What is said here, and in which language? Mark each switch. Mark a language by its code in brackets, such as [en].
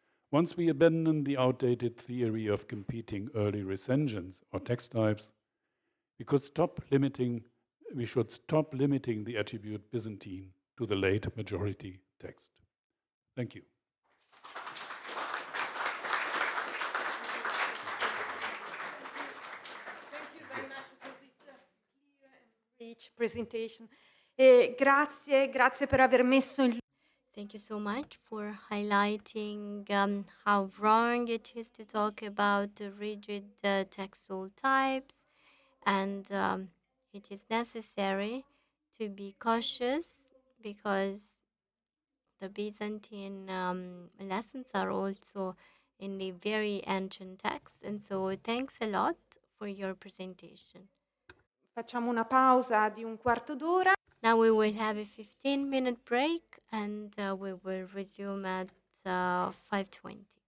[en] Once we abandon the outdated theory of competing early recensions or text types, we should stop limiting the attribute Byzantine to the late majority text. Thank you. Thank you very much for this clear and rich presentation. [it] Grazie per aver messo in [en] Thank you so much for highlighting how wrong it is to talk about the rigid textual types, and it is necessary to be cautious because the Byzantine lessons are also in the very ancient text. And so thanks a lot for your presentation. [it] Facciamo una pausa di un quarto d'ora. [en] Now we will have a 15-minute break and we will resume at 5:20.